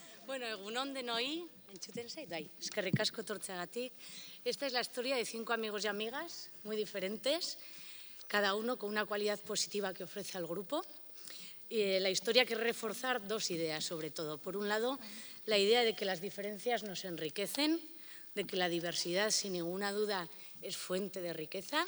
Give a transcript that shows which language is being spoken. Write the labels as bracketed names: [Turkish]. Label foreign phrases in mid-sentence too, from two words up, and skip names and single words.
[Basque] Bueno, egunon denoi, entzuten zait, bai, eskerrik asko etortzeagatik. [Spanish] Esta es la historia de 5 amigos y amigas muy diferentes, cada uno con una cualidad positiva que ofrece al grupo. Y la historia quiere reforzar 2 ideas, sobre todo. Por un lado, la idea de que las diferencias nos enriquecen, de que la diversidad, sin ninguna duda, es fuente de riqueza.